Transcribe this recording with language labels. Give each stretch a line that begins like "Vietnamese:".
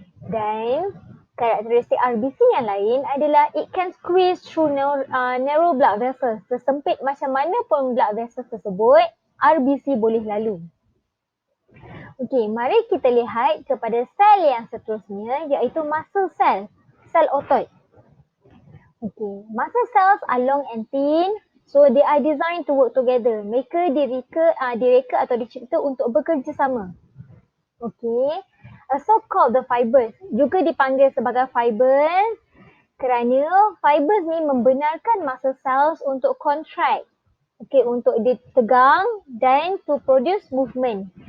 Malay: Dan karakteristik RBC yang lain adalah
English: it can squeeze through narrow blood vessels.
Malay: Sesempit macam mana pun blood vessels tersebut, RBC boleh lalu. Okey, mari kita lihat kepada sel yang seterusnya iaitu muscle cell, sel otot.
English: Okey, muscle cells are long and thin. So they are designed to work together.
Malay: Mereka direka atau dicipta untuk bekerja sama.
English: Okay. So called the fibers.
Malay: Juga dipanggil sebagai fibers kerana fibers ni membenarkan muscle cells untuk contract. Okay, untuk ditegang dan
English: to produce movement.